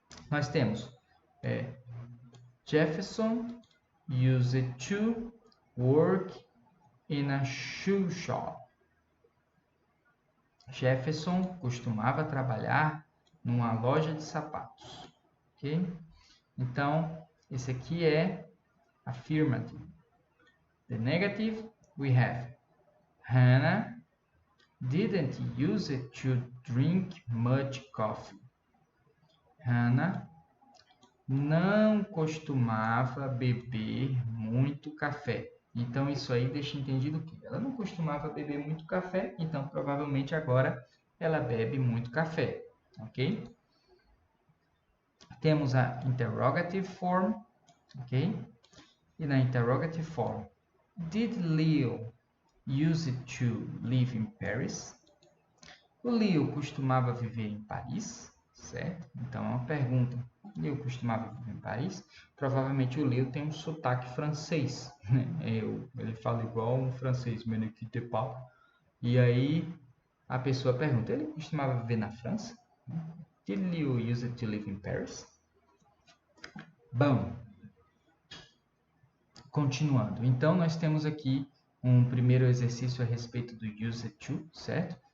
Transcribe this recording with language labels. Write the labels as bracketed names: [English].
[Portuguese] Nós temos [English] Jefferson used to work in a shoe shop. [Portuguese] Jefferson costumava trabalhar numa loja de sapatos. Okay? Então, esse aqui é affirmative. [English] The negative, we have Hannah didn't use it to drink much coffee. [Portuguese] Hannah não costumava beber muito café. Então, isso aí deixa entendido que ela não costumava beber muito café, então provavelmente agora ela bebe muito café, ok? Temos a interrogative form, ok? E na [English] interrogative form, did Leo use it to live in Paris? [Portuguese] O Leo costumava viver em Paris, certo? Então é uma pergunta. Leo costumava viver em Paris? Provavelmente o Leo tem um sotaque francês, né? Ele fala igual um francês, mais que te parle. E aí a pessoa pergunta, ele costumava viver na França? [English] Did Leo use it to live in Paris? [Portuguese] Bom, continuando. Então nós temos aqui um primeiro exercício a respeito do use it to, certo?